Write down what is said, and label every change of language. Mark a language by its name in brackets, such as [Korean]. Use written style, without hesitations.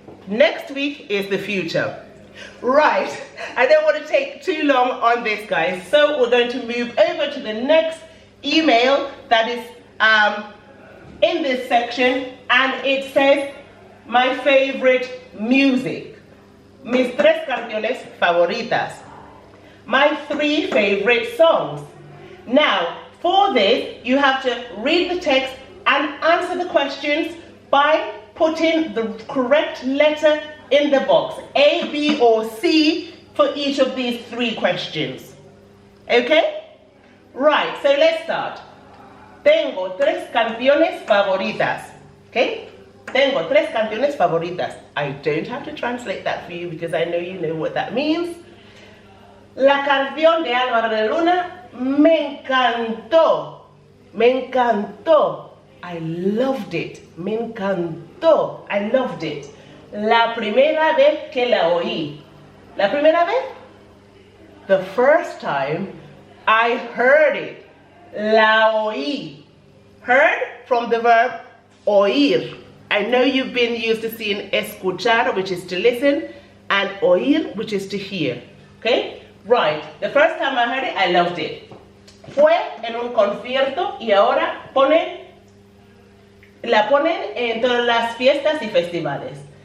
[English] Next week is the future. Right, I don't want to take too long on this, guys. So we're going to move over to the next email that is in this section, and it says, my favorite music. [Spanish] Mis tres canciones favoritas. [English] My 3 favorite songs. Now, for this, you have to read the text and answer the questions by putting the correct letter in the box. A, B, or C for each of these 3 questions. Okay? Right, so let's start. [Spanish] Tengo 3 canciones favoritas. Okay? Tengo 3 canciones favoritas. [English] I don't have to translate that for you because I know you know what that means. [Spanish] La canción de Álvaro de Luna me encantó. Me encantó. [English] I loved it. Me encantó. I loved it. [Spanish] La primera vez que la oí. La primera vez? [English] The first time I heard it. [Spanish] La oí. [English] Heard from the verb oír. I know you've been used to seeing escuchar, which is to listen, and oír, which is to hear. Okay? Right. The first time I heard it, I loved it. [Spanish] Fue en un concierto y ahora la ponen en todas las fiestas y festivales.